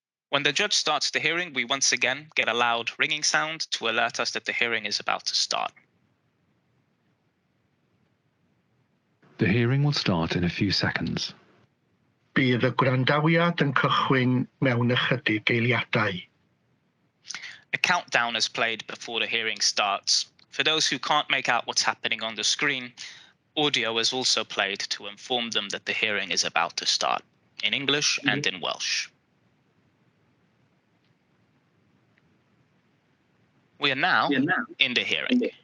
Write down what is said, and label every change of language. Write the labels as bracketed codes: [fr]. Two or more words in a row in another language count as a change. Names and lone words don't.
[en] When the judge starts the hearing, we once again get a loud ringing sound to alert us that the hearing is about to start. The hearing will start in a few seconds. [cy] Bydd y gwrandawiad yn cychwyn mewn ychydig eiliadau. [en] A countdown is played before the hearing starts. For those who can't make out what's happening on the screen, audio is also played to inform them that the hearing is about to start, in English and in Welsh. We are now in the hearing.